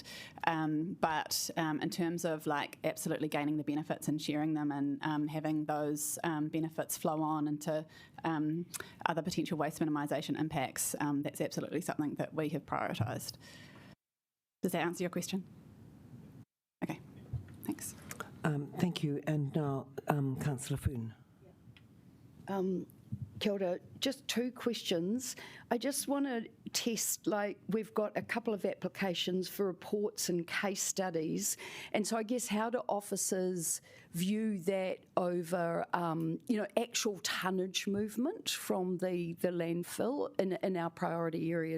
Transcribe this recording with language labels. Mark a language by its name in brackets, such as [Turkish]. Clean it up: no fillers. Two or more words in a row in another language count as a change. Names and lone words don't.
[English] But in terms of like absolutely gaining the benefits and sharing them and having those benefits flow on into other potential waste minimisation impacts, that's absolutely something that we have prioritised. Does that answer your question? Okay, thanks. Thank you. And now, Councillor Foon. [Māori] Kia ora, [English] just two questions. I just want to test, like, we've got a couple of applications for reports and case studies, and so I guess how do officers view that over, actual tonnage movement from the landfill in our priority areas?